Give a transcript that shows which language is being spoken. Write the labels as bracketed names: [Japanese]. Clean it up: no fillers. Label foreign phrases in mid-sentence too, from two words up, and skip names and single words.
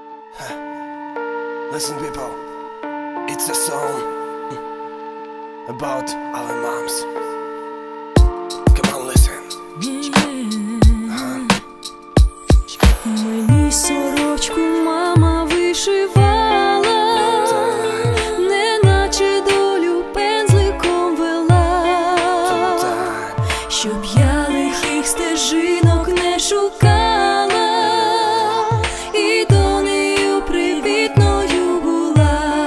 [English] Listen, people, it's a song about our moms. Come on, listen. [Ukrainian] Мені сорочку мама вишивала, неначе долю пензликом вела, щоб я лихих стежинок не шукала, і донею привітною була.